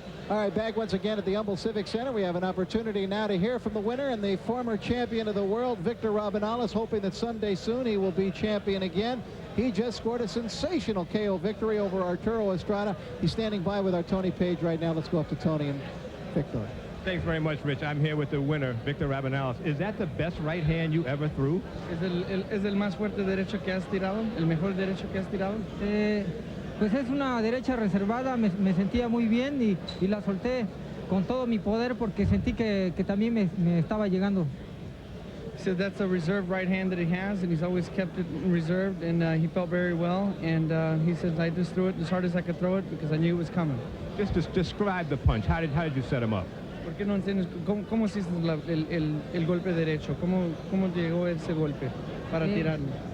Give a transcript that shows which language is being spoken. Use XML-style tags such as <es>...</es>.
<en>All right, back once again at the Humble Civic Center. We have an opportunity now to hear from the winner and the former champion of the world, Victor Rabanales, hoping that someday soon he will be champion again. He just scored a sensational KO victory over Arturo Estrada. He's standing by with our Tony Page right now. Let's go up to Tony and Victor. Thanks very much, Rich. I'm here with the winner, Victor Rabanales. Is that the best right hand you ever threw?</en> <es>¿Es el más fuerte derecho que has tirado? ¿El mejor derecho que has tirado? Pues es una derecha reservada, me sentía muy bien y la solté con todo mi poder porque sentí que también me estaba llegando.</es> <en>He said that's a reserved right hand that he has, and he's always kept it reserved, and he felt very well. And he says, I just threw it as hard as I could throw it because I knew it was coming. Just describe the punch. How did you set him up?</en> <es>¿Por qué no enseñas cómo hiciste el golpe derecho? ¿Cómo llegó ese golpe para tirarlo?</es>